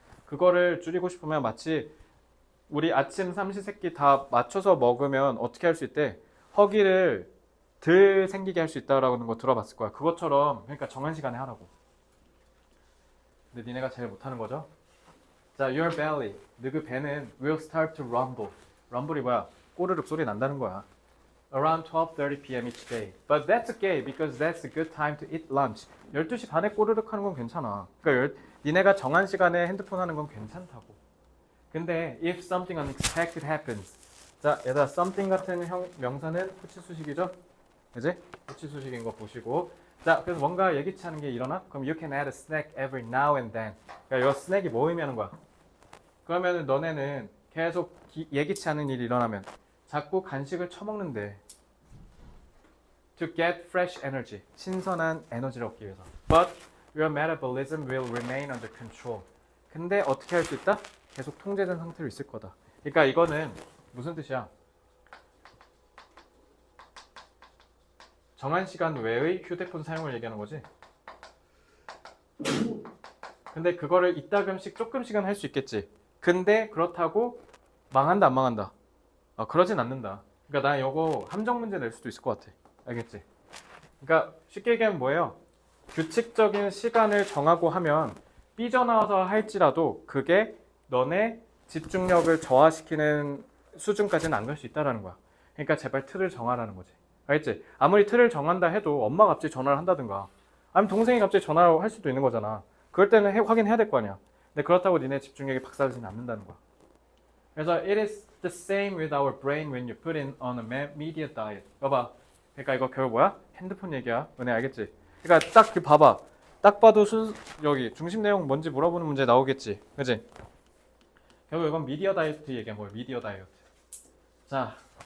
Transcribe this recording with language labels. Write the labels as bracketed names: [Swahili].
[Korean] 그거를 줄이고 싶으면 마치 우리 아침 삼시세끼 다 맞춰서 먹으면 어떻게 할 수 있대? 허기를 덜 생기게 할 수 있다라는 거 들어봤을 거야. 그것처럼 그러니까 정한 시간에 하라고. 근데 니네가 제일 못하는 거죠? [English] 자, your belly. [Korean] 너그 배는 [English] will start to rumble. [Korean] rumble이 뭐야? 꼬르륵 소리 난다는 거야. [English] Around 12:30 p.m. each day. But that's okay because that's a good time to eat lunch. [Korean] 12시 반에 꼬르륵 하는 건 괜찮아. 그러니까 니네가 정한 시간에 핸드폰 하는 건 괜찮다고. [English] 근데 if something unexpected happens. [Korean] 자, 얘들아 something 같은 명사는 후치수식이죠? 그지? 후치수식인 거 보시고. 자, 그래서 뭔가 예기치 않은 게 일어나? [English] 그럼 you can add a snack every now and then. [Korean] 그러니까 이 스낵이 뭐 의미하는 거야? 그러면 너네는 계속 예기치 않은 일이 일어나면 자꾸 간식을 처먹는데 [English] to get fresh energy, [Korean] 신선한 에너지를 얻기 위해서. [English] But your metabolism will remain under control. [Korean] 근데 어떻게 할 수 있다? 계속 통제된 상태로 있을 거다. 그러니까 이거는 무슨 뜻이야? 정한 시간 외의 휴대폰 사용을 얘기하는 거지. 근데 그거를 이따금씩 조금씩은 할 수 있겠지. 근데 그렇다고 망한다 안 망한다? 그러진 않는다. 그러니까 나 이거 함정 문제 낼 수도 있을 것 같아. 알겠지? 그러니까 쉽게 얘기하면 뭐예요? 규칙적인 시간을 정하고 하면 삐져나와서 할지라도 그게 너네 집중력을 저하시키는 수준까지는 안 갈 수 있다는 거야. 그러니까 제발 틀을 정하라는 거지. 알겠지? 아무리 틀을 정한다 해도 엄마가 갑자기 전화를 한다든가 아니면 동생이 갑자기 전화를 할 수도 있는 거잖아. 그럴 때는 확인해야 될 거 아니야. 근데 그렇다고 니네 집중력이 박살나지는 않는다는 거야. [English] 그래서 it is the same with our brain when you put in on a media diet. [Korean] 봐봐. 그러니까 이거 결국 뭐야? 핸드폰 얘기야. 너네 알겠지? 그러니까 딱 그 봐봐. 딱 봐도 여기 중심 내용 뭔지 물어보는 문제 나오겠지. 그지? 결국 이건 미디어 다이어트 얘기한 거예요. 미디어 다이어트. 자.